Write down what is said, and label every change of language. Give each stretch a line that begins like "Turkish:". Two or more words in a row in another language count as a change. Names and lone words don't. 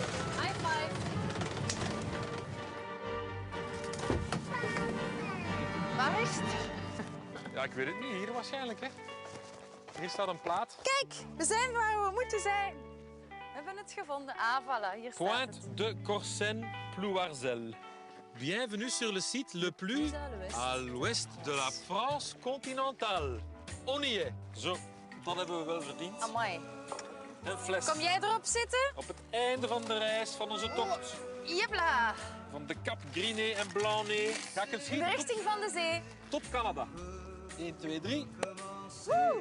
Dutch: High five. Waar is het? Ja, ik weet het niet. Hier waarschijnlijk, hè. Hier staat een plaat. Kijk, we zijn waar we moeten zijn. We hebben het gevonden. Ah, voilà. Hier staat het.
French: Pointe de Corsen, Plouarzel. Bienvenue sur le site le plus à l'ouest de la France continentale. On y est.
Dutch: Zo, dat hebben we wel verdiend. Amai. Een fles. Kom jij erop zitten? Op het einde van de reis van onze tocht. Jepla. Van de Cap Griné en Blanc-Nez ga ik een In schieten de richting van de zee. tot Canada. 1, 2, 3. Woe.